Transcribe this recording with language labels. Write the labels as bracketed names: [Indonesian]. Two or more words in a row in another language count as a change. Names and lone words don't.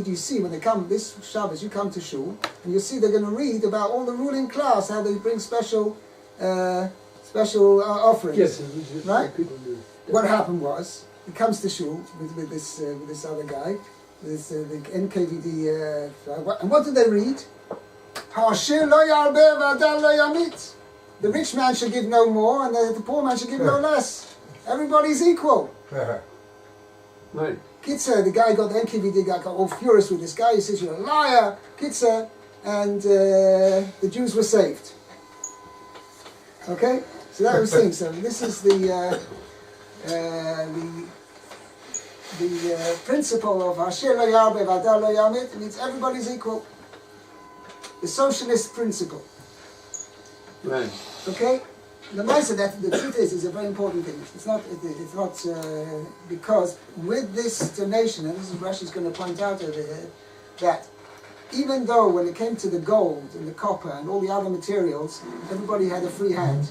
[English] You see, when they come this Shabbos, you come to shul, and you see they're going to read about all the ruling class, how they bring special offerings. Yes, right? people do. What happened was, he comes to shul with this other guy, this the NKVD, and what did they read? [Hebrew] העשיר לא ירבה והדל לא ימעיט. [English] The rich man should give no more, and the poor man should give no less. Everybody's equal. Right. Kitzer, the guy got the NKVD guy got all furious with this guy. He says, "You're a liar, Kitzer," and the Jews were saved. Okay, so that was thing. So this is the principle of [Hebrew] אשר לא ירבה והדל לא ימעיט. [English] It means everybody's equal. The socialist principle. Right. Okay. The nice of that, the truth is a very important thing. It's not because with this donation, and this is Rashi's going to point out over here, that even though when it came to the gold and the copper and all the other materials, everybody had a free hand.